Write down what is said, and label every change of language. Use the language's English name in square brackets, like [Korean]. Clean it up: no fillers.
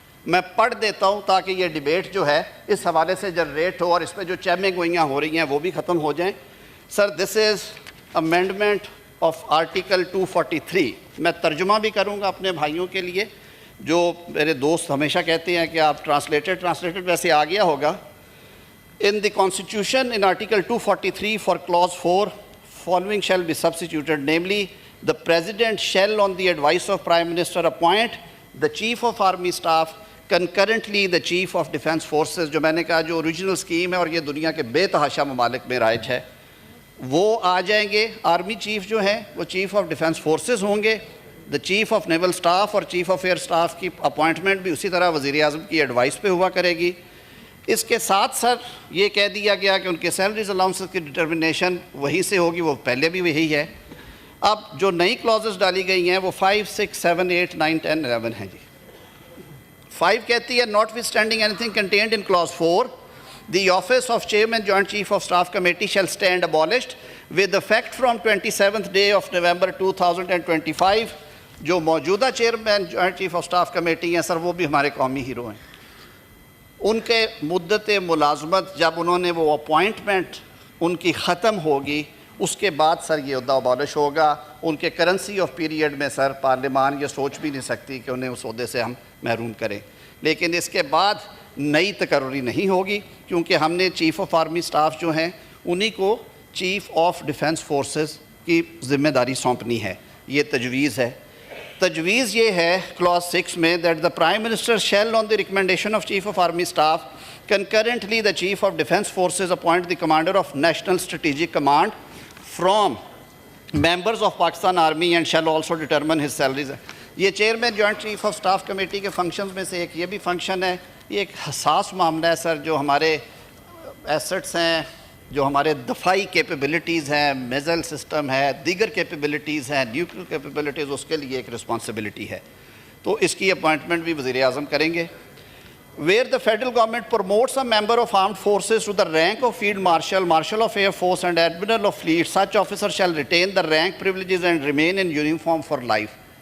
[Urdu] میں پڑھ دیتا ہوں تاکہ یہ ڈیبیٹ جو ہے اس حوالے سے جنریٹ ہو اور اس پہ جو چیمیں گوئیاں ہو رہی ہیں وہ بھی ختم ہو جائیں. سر [English] this is amendment [Urdu] آف آرٹیکل 243. میں ترجمہ بھی کروں گا اپنے بھائیوں کے لیے. جو میرے دوست ہمیشہ کہتے ہیں کہ آپ ٹرانسلیٹڈ ویسے آ گیا ہوگا. [English] In the Constitution, in Article 243 for Clause 4, following shall be substituted, namely, the President shall, on the advice of Prime Minister, appoint the Chief of Army Staff, concurrently the Chief of Defence Forces. [Urdu] جو میں نے کہا جو original scheme ہے اور یہ دنیا کے بے تحاشا ممالک میں رائج ہے, وہ آ جائیں گے. آرمی چیف جو ہیں وہ چیف آف ڈیفنس فورسز ہوں گے. دا چیف آف نیول اسٹاف اور چیف آف ایئر اسٹاف کی اپوائنٹمنٹ بھی اسی طرح وزیر اعظم کی ایڈوائس پہ ہوا کرے گی. اس کے ساتھ سر یہ کہہ دیا گیا کہ ان کے سیلریز الاؤنسز کی ڈٹرمنیشن وہیں سے ہوگی, وہ پہلے بھی وہی ہے. اب جو نئی کلازز ڈالی گئی ہیں وہ 5, 6, 7, 8, 9, 10, 11 ہیں جی. 5 کہتی ہے [English] Notwithstanding anything contained in clause 4, the office of Chairman Joint Chief of Staff Committee shall stand abolished with effect from 27th day of November 2025. [Urdu] جو موجودہ chairman joint chief of staff committee ہیں سر وہ بھی ہمارے قومی hero ہیں. ان کے مدت ملازمت جب انہوں نے وہ اپوائنٹمنٹ ان کی ختم ہوگی اس کے بعد سر یہ عہدہ ابالش ہوگا. ان کے کرنسی آف پیریڈ میں سر پارلیمان یہ سوچ بھی نہیں سکتی کہ انہیں اس عہدے سے ہم محروم کریں. لیکن اس کے بعد نئی تقرری نہیں ہوگی کیونکہ ہم نے چیف آف آرمی سٹاف جو ہیں انہی کو چیف آف ڈیفنس فورسز کی ذمہ داری سونپنی ہے. یہ تجویز ہے. تجویز یہ ہے کلاس 6 میں [English] that the Prime Minister shall on the recommendation of Chief of Army Staff concurrently the Chief of Defence Forces appoint the Commander of National Strategic Command from members of Pakistan Army and shall also determine his salaries. [Urdu] یہ chairman joint chief of staff committee کے functions میں سے ایک یہ بھی function ہے. یہ ایک حساس معاملہ ہے سر. جو ہمارے ایسٹس ہیں, جو ہمارے دفاعی کیپیبلٹیز ہیں, میزائل سسٹم ہے, دیگر کیپیبلٹیز ہیں, نیوکلیئر کیپیبلٹیز, اس کے لیے ایک رسپانسبلٹی ہے. تو اس کی اپوائنٹمنٹ بھی وزیر اعظم کریں گے. [English] Where the federal government promotes a member of armed forces to the rank of field marshal, marshal of air force and admiral of fleet, such officer shall retain the rank privileges and remain in uniform for life.